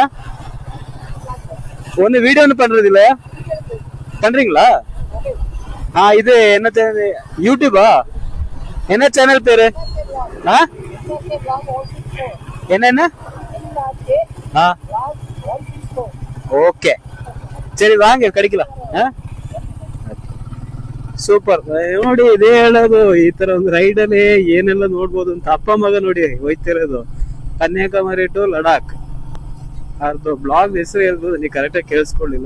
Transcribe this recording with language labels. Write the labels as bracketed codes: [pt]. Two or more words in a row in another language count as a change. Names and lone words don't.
[ta] ஒன்னு வீடியோ ஒன்னும் பண்றது இல்லையா? பண்றீங்களா? இது என்ன சேனல்? யூடியூபா? என்ன சேனல் பேரு? என்ன? [kn] ஓகே ಸರಿ ವಾಂಗೆ ಕಡಿಕಲ. ಸೂಪರ್. ನೋಡಿ ಇದೇ ಹೇಳೋದು, ಈ ತರ ಒಂದು ರೈಡ್ ಅಲ್ಲಿ ಏನೆಲ್ಲ ನೋಡ್ಬೋದು ಅಂತ. ಅಪ್ಪ ಮಗ ನೋಡಿ ಹೋಯ್ತಿರೋದು ಕನ್ಯಾಕುಮಾರಿ ಟು ಲಡಾಖ್. ಅದು ಬ್ಲಾಗ್ ಹೆಸರು ಹೇಳ್ಬೋದು, ನೀವು ಕರೆಕ್ಟಾಗಿ ಕೇಳಿಸ್ಕೊಳ್ಳಿಲ್ಲ.